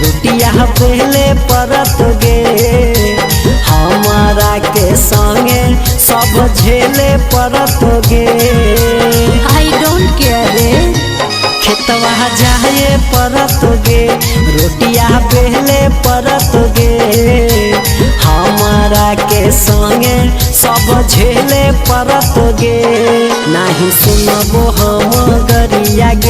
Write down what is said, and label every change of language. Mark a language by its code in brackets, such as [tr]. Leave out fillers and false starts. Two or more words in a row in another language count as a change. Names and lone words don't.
[bho] रोटिया पहले परत गे हमारा के संगे सब झेले परत गे [en] I don't care रे [bho] खेतवा जाए परत गे रोटिया पहले परत गे हमारा के संगे सब झेले परत गे नहीं सुनबो हम गरिया गे